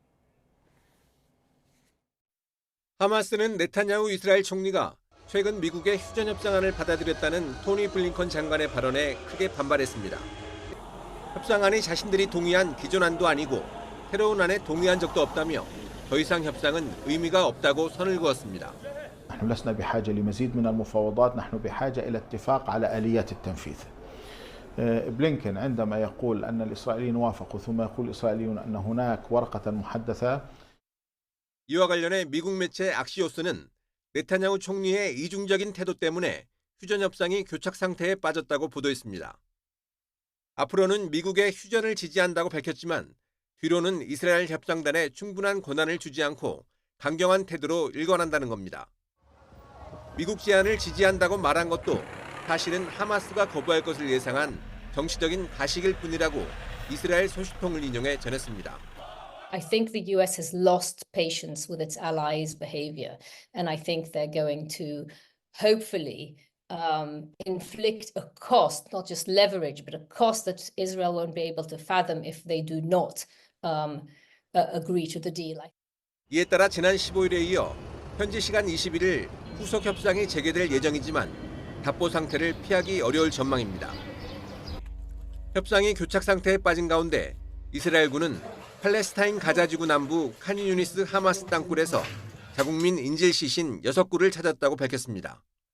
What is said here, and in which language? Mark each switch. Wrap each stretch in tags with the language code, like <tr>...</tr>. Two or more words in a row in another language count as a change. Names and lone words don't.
<ko>하마스는 네타냐후 이스라엘 총리가 최근 미국의 휴전 협상안을 받아들였다는 토니 블링컨 장관의 발언에 크게 반발했습니다. 협상안이 자신들이 동의한 기존안도 아니고 새로운 안에 동의한 적도 없다며 더 이상 협상은 의미가 없다고 선을 그었습니다.</ko> <ar>نحن لسنا بحاجة لمزيد من المفاوضات، نحن بحاجة إلى اتفاق على آليات التنفيذ. بلينكن عندما يقول أن الإسرائيليين وافقوا ثم يقول الإسرائيليون أن هناك ورقة محدثة.</ar> <ko>이와 관련해 미국 매체 악시오스는 네타냐후 총리의 이중적인 태도 때문에 휴전 협상이 교착 상태에 빠졌다고 보도했습니다. 앞으로는 미국의 휴전을 지지한다고 밝혔지만 뒤로는 이스라엘 협상단에 충분한 권한을 주지 않고 강경한 태도로 일관한다는 겁니다. 미국 제안을 지지한다고 말한 것도 사실은 하마스가 거부할 것을 예상한 정치적인 가식일 뿐이라고 이스라엘 소식통을 인용해 전했습니다.</ko> <en>I think the US has lost patience with its allies' behavior, and I think they're going to hopefully inflict a cost, not just leverage, but a cost that Israel won't be able to fathom if they do not agree to the deal.</en> <ko>이에 따라 지난 15일에 이어 현지 시간 21일 후속 협상이 재개될 예정이지만 답보 상태를 피하기 어려울 전망입니다. 협상이 교착 상태에 빠진 가운데 이스라엘군은 팔레스타인 가자지구 남부 칸유니스 하마스 땅굴에서 자국민 인질 시신 6구를 찾았다고 밝혔습니다.</ko>